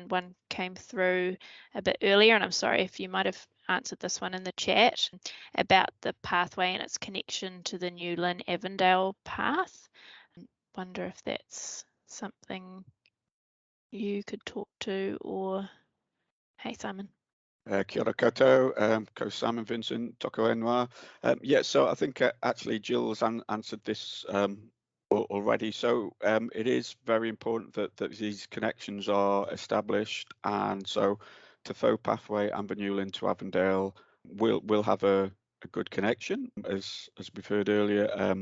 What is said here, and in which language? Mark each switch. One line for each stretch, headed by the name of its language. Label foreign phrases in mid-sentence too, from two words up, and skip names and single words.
English: One came through a bit earlier, and I'm sorry if you might have answered this one in the chat, about the pathway and its connection to the new Lynn Avondale path. I wonder if that's something you could talk to, or hey, Simon.
Māori: Kia ora koutou, ko Simon Vincent, toko ingoa.
English: Yeah, so I think actually Jill's answered this already. So it is very important that these connections are established, and so Te Whau pathway and Bernulin to Avondale will have a good connection, as we've heard earlier.